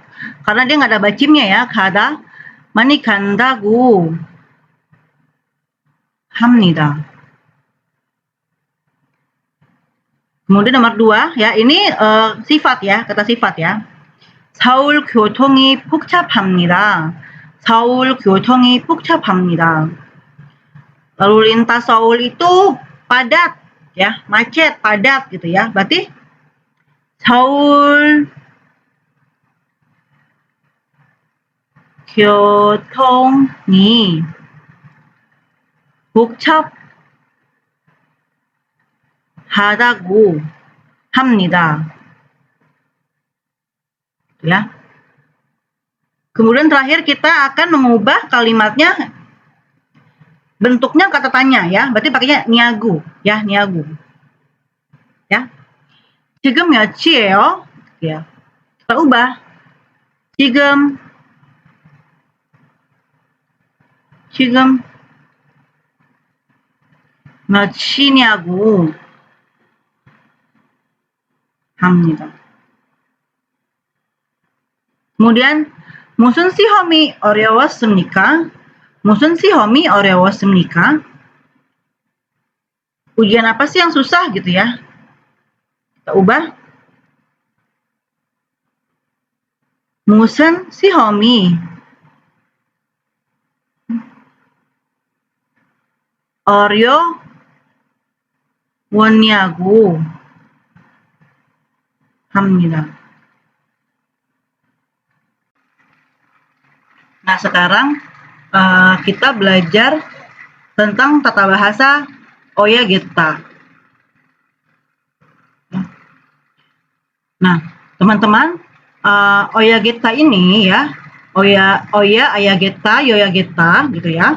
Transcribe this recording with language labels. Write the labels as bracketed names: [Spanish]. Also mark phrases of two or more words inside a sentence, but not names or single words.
[Indonesian] Karena dia nggak ada bacimnya ya, [Korean] 가다 많이 간다고 합니다. [Indonesian] Kemudian nomor 2 ya, ini sifat ya, kata sifat ya. [Korean] 서울 교통이 복잡합니다. 서울 교통이 복잡합니다. [Indonesian] Lalu lintas Seoul itu padat ya, macet, padat gitu ya. Berarti [Korean] 서울 교통이 복잡하다고 합니다. [Indonesian] Ya. Kemudian terakhir kita akan mengubah kalimatnya bentuknya kata tanya ya, berarti pakainya niagu ya, niagu. Ya. [Korean] 지금 몇이에요? [Indonesian] Ya. Kita ubah. [Korean] 지금 몇이냐고 합니다. kemudian 무슨 시험이 어려웠습니까? 무슨 시험이 어려웠습니까? [Indonesian] Ujian apa sih yang susah gitu ya? Kita ubah. [Korean] 무슨 시험이 어려웠냐고 합니다. [Indonesian] Nah, sekarang kita belajar tentang tata bahasa Oya Geta. Nah, teman-teman, Oya Geta ini ya, Oya, Aya Geta, Yoya Geta gitu ya.